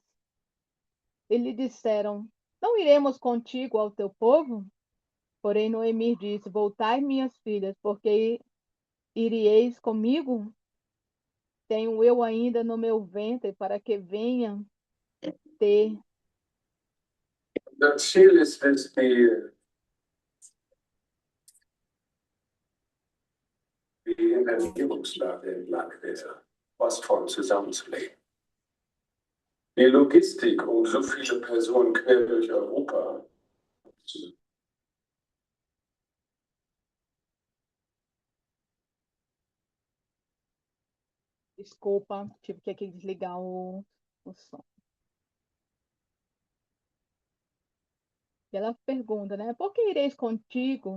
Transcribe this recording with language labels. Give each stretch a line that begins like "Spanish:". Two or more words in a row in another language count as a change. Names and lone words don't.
Portuguese: E lhe disseram: Não iremos contigo ao teu povo? Porém Noemi disse: Voltai, minhas filhas, porque iríeis comigo? Tenho eu ainda no meu ventre para que venha ter.
German: Das Ziel ist es, die Internierungslage entlang der Ostfront zusammenzulegen. Die Logistik, um so viele Personen quer durch Europa zu.
Portuguese: Desculpa, tive que aqui desligar o som. E ela pergunta, né? Por que ireis contigo?